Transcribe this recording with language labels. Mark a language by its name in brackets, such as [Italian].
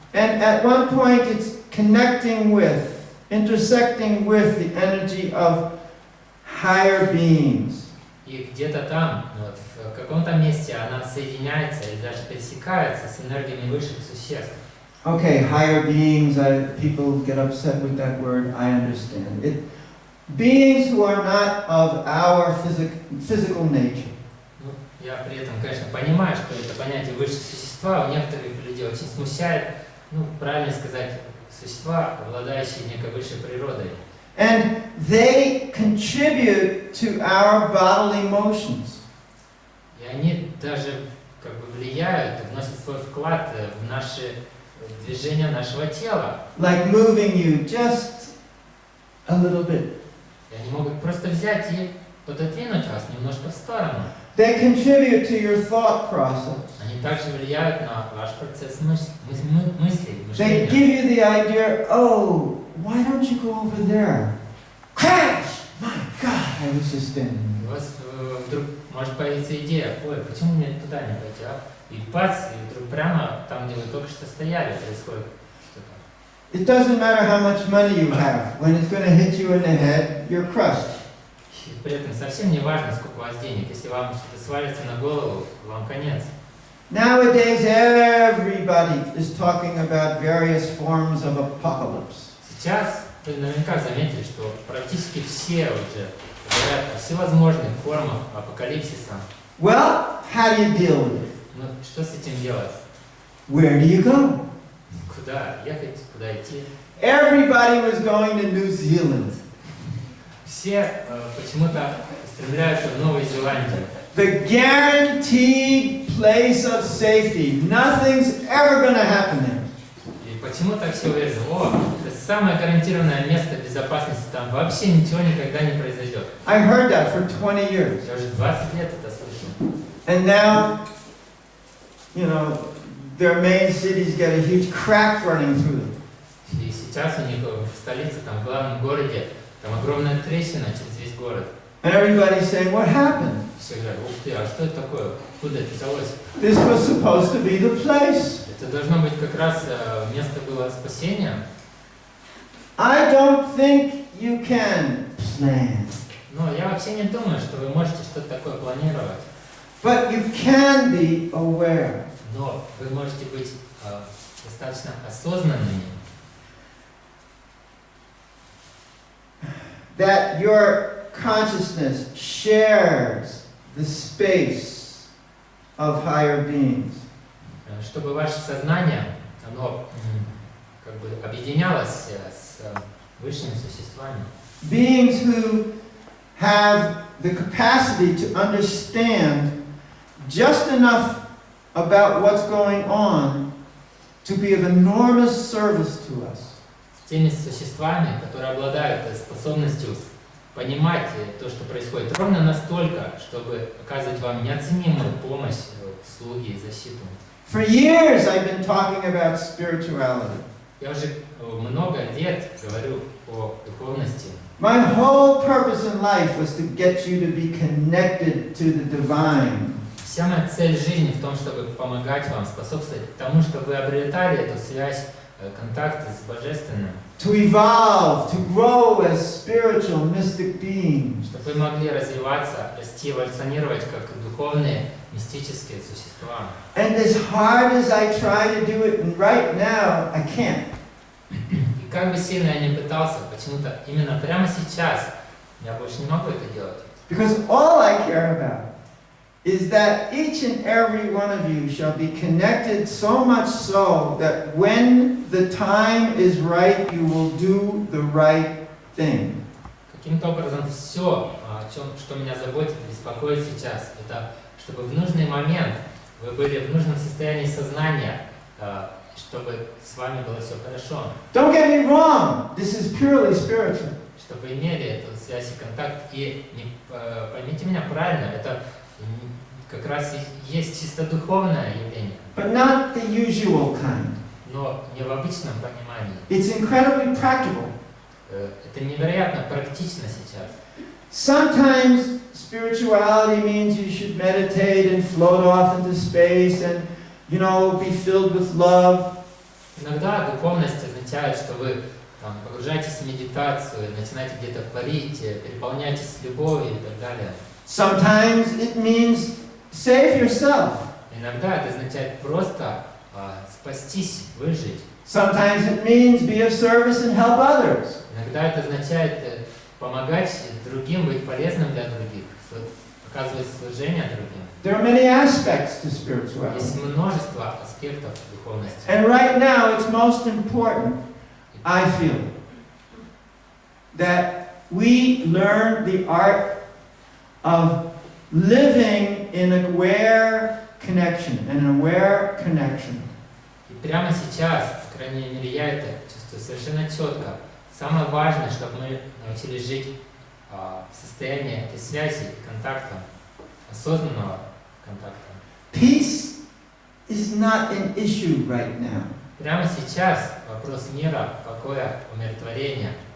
[English] And at one point it's connecting with, intersecting with the energy of higher beings. [Russian] И где-то там, вот, в каком-то месте она соединяется или даже пересекается с энергиями высших существ. [English] Okay, higher beings, people get upset with that word, I understand. Beings who are not of our physical nature. [Russian] Ну, я при этом, конечно, понимаю, что это понятие высшие существа у некоторых людей очень смущает, ну, правильно сказать, существа, обладающие некой высшей природой. [English] And they contribute to our bodily motions. [Russian] И они даже как бы влияют и вносят свой вклад в наши движения нашего тела. [English] Like moving you just a little bit. [Russian] И они могут просто взять и пододвинуть вас немножко в сторону. [English] They contribute to your thought process. [Russian] Они также влияют на ваш процесс мыслей, [English] They [Russian] мышления. [English] give you the idea, oh, why don't you go over there? Crash! My God, I was just in. [Russian] У вас вдруг может появиться идея, ой, почему мне туда не пойти, а? И бац, и вдруг прямо там, где вы только что стояли, происходит что-то. [English] It doesn't matter how much money you have. When it's going to hit you in the head, you're crushed. [Russian] И при этом совсем не важно, сколько у вас денег. Если вам что-то свалится на голову, вам конец. [English] Nowadays, everybody is talking about various forms of apocalypse. [Russian] Сейчас вы наверняка заметили, что практически все уже говорят о всевозможных формах апокалипсиса. [English] Well, how do you deal with it? [Russian] Ну, что с этим делать? [English] Where do you go? [Russian] Куда ехать, куда идти? [English] Everybody was going to New Zealand. [Russian] Все почему-то стремляются в Новую Зеландию. [English] The guaranteed place of safety. Nothing's ever going to happen there. [Russian] И почему-то все уверены, это самое гарантированное место безопасности, там вообще ничего никогда не произойдет. [English] I heard that for 20 years. [Russian] Я уже 20 лет это слышу. [English] And now, you know, their main cities get a huge crack running through them. [Russian] И сейчас у них в столице, там в главном городе, там огромная трещина через весь город. [English] And everybody's saying, what happened? [Russian] Все говорят, ух ты, а что это такое? Куда это взялось? [English] This was supposed to be the place. [Russian] Это должно быть как раз место было спасения. [English] I don't think you can plan. [Russian] Но я вообще не думаю, что вы можете что-то такое планировать. [English] But you can be aware. [Russian] Но вы можете быть достаточно осознанными, [English] That your consciousness shares the space of higher beings. [Russian] чтобы ваше сознание, оно как бы объединялось с высшими существами. [English] Beings who have the capacity to understand just enough about what's going on to be of enormous service to us. [Russian] С теми существами, которые обладают способностью понимать то, что происходит, ровно настолько, чтобы оказывать вам неоценимую помощь, услуги и защиту. [English] For years I've been talking about spirituality. [Russian] Я уже много лет говорю о духовности. [English] My whole purpose in life was to get you to be connected to the divine. [Russian] Вся моя цель жизни в том, чтобы помогать вам, способствовать тому, чтобы вы обретали эту связь, контакт с Божественным. [English] To evolve, to grow as spiritual, mystic beings. [Russian] Чтобы вы могли развиваться, расти, эволюционировать как духовные, мистические существа. [English] And as hard as I try to do it right now, I can't. [Russian] И как бы сильно я ни пытался, почему-то именно прямо сейчас Я больше не могу это делать. [English] Because all I care about is that each and every one of you shall be connected so much so that when the time is right, you will do the right thing. [Russian] Каким-то образом все, что меня заботит, беспокоит сейчас, это чтобы в нужный момент вы были в нужном состоянии сознания, чтобы с вами было все хорошо. [English] Don't get me wrong, this is purely spiritual. [Russian] Чтобы вы имели эту связь и контакт. И поймите меня правильно, это как раз и есть чисто духовное явление. [English] But not the usual kind. [Russian] Но не в обычном понимании. [English] It's incredibly practical. [Russian] Это невероятно практично сейчас. [English] Sometimes spirituality means you should meditate and float off into space and, be filled with love. [Russian] Иногда духовность означает, что вы погружаетесь в медитацию, начинаете где-то парить, переполняетесь любовью и так далее. [English] Sometimes it means save yourself. [Russian] Иногда это означает просто спастись, выжить. [English] Sometimes it means be of service and help others. [Russian] Иногда это означает помогать другим, быть полезным для других, оказывать служение другим. [English] There are many aspects to spirituality. [Russian] Есть множество аспектов духовности. [English] And right now it's most important, I feel, that we learn the art of living in aware connection, an aware connection. [Russian] И прямо сейчас, по крайней мере, я это чувствую совершенно четко. Самое важное, чтобы мы научились жить в состоянии этой связи и контакта, осознанного контакта. [English] Peace is not an issue right now. [Russian] Прямо сейчас вопрос мира, покоя, умиротворения.